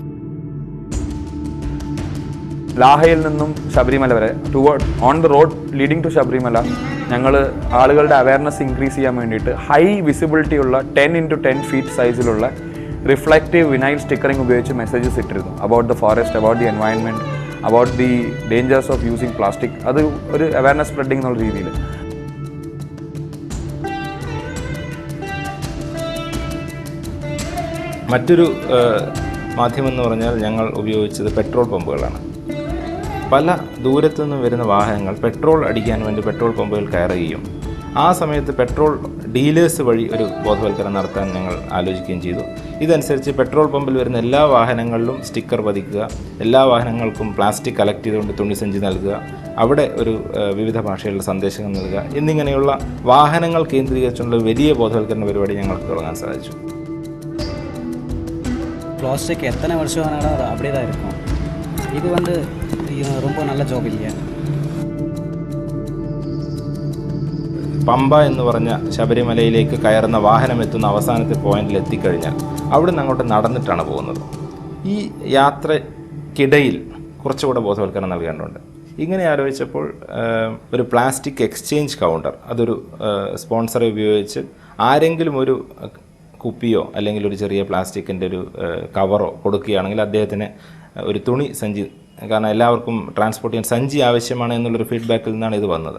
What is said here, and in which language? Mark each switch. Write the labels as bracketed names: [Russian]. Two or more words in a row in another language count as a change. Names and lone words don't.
[Malayalam] ലാഹയിൽ നിന്നും ശബരിമല വരെ [English] on the road leading to [Malayalam] ശബരിമല ഞങ്ങൾ ആളുകളുടെ [English] awareness increase [Malayalam] ചെയ്യാൻ വേണ്ടിയിട്ട് [English] high visibility [Malayalam] ഉള്ള 10x10 ഫീറ്റ് സൈസിലുള്ള [English] reflective vinyl stickering [Malayalam] ഉപയോഗിച്ച് മെസ്സേജസ് ഇട്ടിരുന്നു. [English] About the forest, about the environment, about the dangers of using plastic. [Malayalam] അത് ഒരു [English] awareness spreading [Malayalam] എന്നുള്ള രീതിയിൽ. മറ്റൊരു മാധ്യമം എന്ന് പറഞ്ഞാൽ ഞങ്ങൾ ഉപയോഗിച്ചത് പെട്രോൾ പമ്പുകളാണ്. പല ദൂരത്തു നിന്നും വരുന്ന വാഹനങ്ങൾ പെട്രോൾ അടിക്കാൻ വേണ്ടി പെട്രോൾ പമ്പുകൾ കയറുകയും ആ സമയത്ത് [English] petrol dealers [Malayalam] വഴി ഒരു ബോധവൽക്കരണം നടത്താൻ ഞങ്ങൾ ആലോചിക്കുകയും ചെയ്തു. ഇതനുസരിച്ച് പെട്രോൾ പമ്പിൽ വരുന്ന എല്ലാ വാഹനങ്ങളിലും സ്റ്റിക്കർ പതിക്കുക, എല്ലാ വാഹനങ്ങൾക്കും [English] plastic collect [Malayalam] ചെയ്തുകൊണ്ട് തുണിസഞ്ചി നൽകുക, അവിടെ ഒരു വിവിധ ഭാഷയിലുള്ള സന്ദേശങ്ങൾ നൽകുക എന്നിങ്ങനെയുള്ള വാഹനങ്ങൾ കേന്ദ്രീകരിച്ചുള്ള വലിയ ബോധവൽക്കരണ പരിപാടി ഞങ്ങൾക്ക് തുടങ്ങാൻ സാധിച്ചു. [Tamil] பிளாஸ்டிக் எத்தனை வருஷம் ஆனாலும் அது அப்படியே தான் இருக்கும். இது வந்து ரொம்ப நல்ல ஜாப் இல்லையா? [Malayalam] പമ്പ എന്ന് പറഞ്ഞ ശബരിമലയിലേക്ക് കയറുന്ന വാഹനം എത്തുന്ന അവസാനത്തെ പോയിന്റിൽ എത്തിക്കഴിഞ്ഞാൽ അവിടെ നിന്ന് അങ്ങോട്ട് നടന്നിട്ടാണ് പോകുന്നത്. ഈ യാത്രക്കിടയിൽ കുറച്ചുകൂടെ ബോധവൽക്കരണം നൽകേണ്ടതുണ്ട്. ഇങ്ങനെ ആലോചിച്ചപ്പോൾ ഒരു [English] plastic exchange counter, [Malayalam] അതൊരു സ്പോൺസറെ ഉപയോഗിച്ച് ആരെങ്കിലും ഒരു കുപ്പിയോ അല്ലെങ്കിൽ ഒരു ചെറിയ പ്ലാസ്റ്റിക്കിൻ്റെ ഒരു കവറോ കൊടുക്കുകയാണെങ്കിൽ അദ്ദേഹത്തിന് ഒരു തുണി സഞ്ചി, കാരണം എല്ലാവർക്കും ട്രാൻസ്പോർട്ട് ചെയ്യാൻ സഞ്ചി ആവശ്യമാണ് എന്നുള്ളൊരു ഫീഡ്ബാക്കിൽ നിന്നാണ് ഇത് വന്നത്.